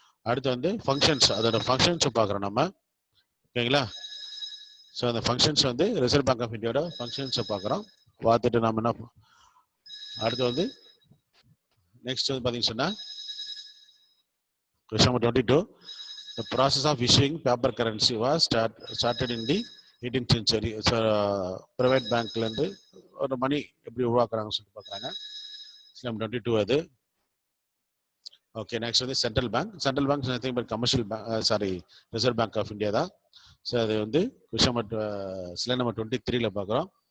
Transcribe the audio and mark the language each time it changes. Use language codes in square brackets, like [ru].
[ta] அடுத்து வந்து ஃபங்க்ஷன்ஸ், அதோட ஃபங்க்ஷன்ஸை பார்க்குறோம் நம்ம. ஓகேங்களா? ஸோ அந்த ஃபங்க்ஷன்ஸ் வந்து ரிசர்வ் பேங்க் ஆஃப் இந்தியாவோட ஃபங்க்ஷன்ஸை பார்க்குறோம். பார்த்துட்டு நம்ம என்ன அடுத்து வந்து நெக்ஸ்ட் வந்து பார்த்தீங்கன்னு சொன்னால் [en] question number 22. The process of issuing paper currency was started in the 18th century. [ta] Private bankல இருந்து ஒரு மணி எப்படி உருவாக்குறாங்கன்னு சொல்லி பார்க்குறாங்க. Number 22 அது. ஓகே, நெக்ஸ்ட் வந்து central bank. [en] central bank nothing but commercial bank, [ta] reserve bank of India தான். ஸோ அது வந்து கொஸ்டின் நம்பர் ஸ்லைட் நம்பர் 23ல பார்க்குறோம்.